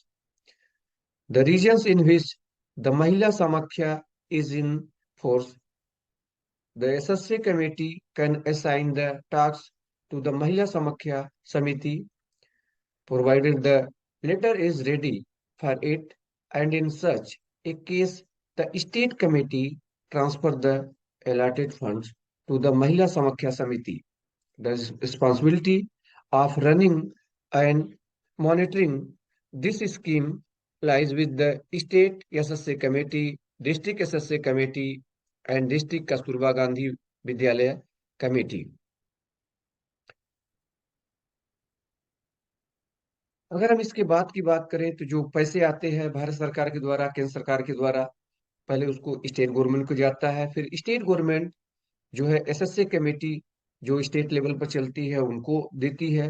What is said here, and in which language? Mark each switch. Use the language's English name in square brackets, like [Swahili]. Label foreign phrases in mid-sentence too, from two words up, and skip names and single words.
[English] The regions in which the Mahila Samakhya is in force, the SSA committee can assign the tasks to the Mahila Samakhya Samiti provided the letter is ready for it, and in such a case, the state committee transfer the allotted funds to the Mahila Samakhya Samiti. The responsibility of running and monitoring this scheme lies with the state SSA committee, district SSA committee, and district Kasturba Gandhi Vidyalaya committee. [Hindi] अगर हम इसके बाद की बात करें तो जो पैसे आते हैं भारत सरकार के द्वारा, केंद्र सरकार के द्वारा, पहले उसको [English] state government [Hindi] को जाता है, फिर [English] state government [Hindi] जो है [English] SSA committee [Hindi] जो [English] state level [Hindi] पर चलती है उनको देती है।